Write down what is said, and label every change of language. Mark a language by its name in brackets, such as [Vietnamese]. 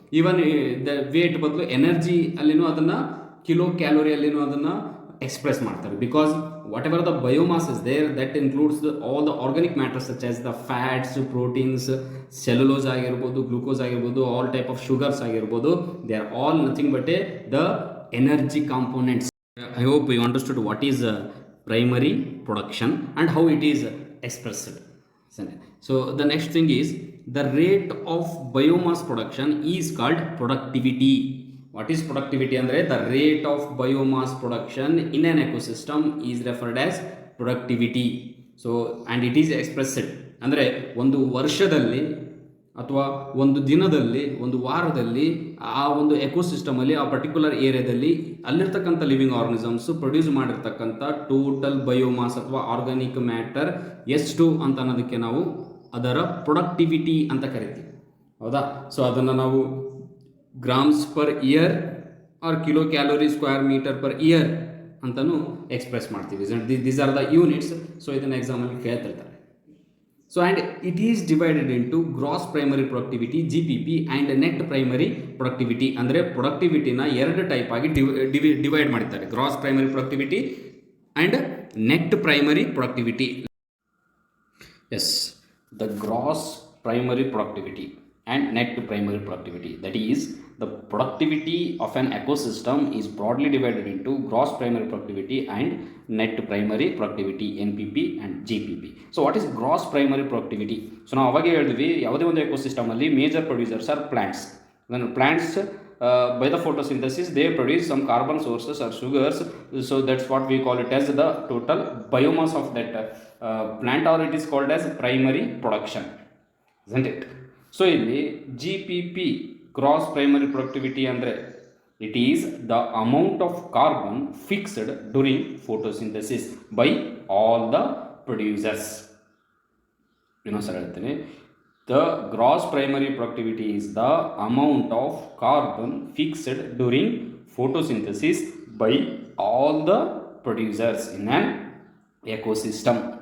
[Kannada] Even the wait ಬದಲು energy ಅಲ್ಲಿನೂ ಅದನ್ನು ಕಿಲೋ ಕ್ಯಾಲೋರಿಯಲ್ಲಿನೂ ಅದನ್ನು ಎಕ್ಸ್ಪ್ರೆಸ್ ಮಾಡ್ತಾರೆ. [English] Because whatever the biomass is there, that includes all the organic matters such as the fats, proteins, cellulose ಆಗಿರ್ಬೋದು, glucose ಆಗಿರ್ಬೋದು, all type of sugars ಆಗಿರ್ಬೋದು, they are all nothing but the energy components. I hope you understood what is primary production and how it is expressed. So the next thing is the rate of biomass production is called productivity. What is productivity? Andre the rate of biomass production in an ecosystem is referred as productivity. So and it is expressed [Kannada] ಅಂದರೆ ಒಂದು ವರ್ಷದಲ್ಲಿ ಅಥವಾ ಒಂದು ದಿನದಲ್ಲಿ, ಒಂದು ವಾರದಲ್ಲಿ, ಆ ಒಂದು ಎಕೋಸಿಸ್ಟಮಲ್ಲಿ, ಆ ಪರ್ಟಿಕ್ಯುಲರ್ ಏರಿಯಾದಲ್ಲಿ ಅಲ್ಲಿರ್ತಕ್ಕಂಥ ಲಿವಿಂಗ್ ಆರ್ಗನಿಸಮ್ಸ್ ಪ್ರೊಡ್ಯೂಸ್ ಮಾಡಿರ್ತಕ್ಕಂಥ ಟೋಟಲ್ ಬಯೋಮಾಸ್ ಅಥವಾ ಆರ್ಗಾನಿಕ್ ಮ್ಯಾಟರ್ ಎಷ್ಟು ಅಂತ ಅನ್ನೋದಕ್ಕೆ ನಾವು ಅದರ ಪ್ರೊಡಕ್ಟಿವಿಟಿ ಅಂತ ಕರಿತೀವಿ. ಹೌದಾ? ಸೊ ಅದನ್ನು ನಾವು grams per year R kilo calorie square metre per year ಅಂತಲೂ ಎಕ್ಸ್ಪ್ರೆಸ್ ಮಾಡ್ತೀವಿ. [English] These are the units. So [Kannada] ಇದನ್ನು ಎಕ್ಸಾಮಲ್ಲಿ ಕೇಳ್ತಿರ್ತಾರೆ. [English] So and it is divided into gross primary productivity GPP and net primary productivity. [Kannada] ಅಂದರೆ ಪ್ರೊಡಕ್ಟಿವಿಟಿನ ಎರಡು type ಆಗಿ divide ಮಾಡಿದ್ದಾರೆ, gross primary productivity and net primary productivity. [English] Yes, the gross primary productivity and net primary productivity, that is the productivity of an ecosystem is broadly divided into gross primary productivity and net primary productivity NPP and GPP. So what is gross primary productivity? [Kannada] So ನಾವು ಅವಾಗೆ ಹೇಳಿದ್ವಿ, ಯಾವುದೇ ಒಂದು ecosystem ಅಲ್ಲಿ [English] Major producers are plants. then plants by the photosynthesis they produce some carbon sources or sugars, so that's what we call it as the total biomass of that plant, or it is called as primary production, isn't it? So ಇಲ್ಲಿ G P P gross primary productivity ಅಂದರೆ it is the amount of carbon fixed during photosynthesis by all the producers. [Kannada] ಇನ್ನೊಂದು ಸಲ ಹೇಳ್ತೀನಿ, [English] The gross primary productivity is the amount of carbon fixed during photosynthesis by all the producers in an ecosystem.